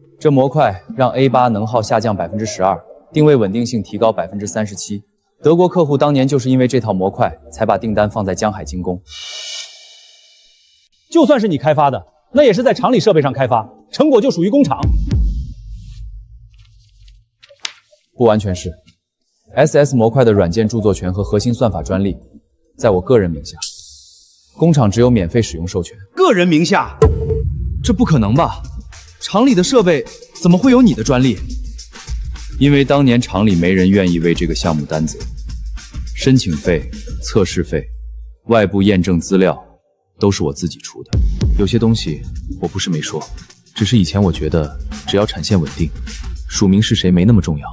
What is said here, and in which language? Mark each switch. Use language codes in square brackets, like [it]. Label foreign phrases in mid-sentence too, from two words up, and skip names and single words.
[zh] 這模塊讓 A8 能耗下降12%，定位穩定性提高37%。德國客戶當年就是因為這套模塊，才把訂單放在江海精工。就算是你開發的，那也是在廠裡設備上開發，成果就屬於工廠。不完全是。SS 模块的软件著作权和核心算法专利在我个人名下，工厂只有免费使用授权。个人名下？这不可能吧？厂里的設備怎麼會有你的專利？因為當年廠裡沒人願意為這個項目擔責，申請費、測試費、外部驗證資料都是我自己出的。有些東西我不是沒說，只是以前我覺得只要產線穩定，署名是誰沒那麼重要。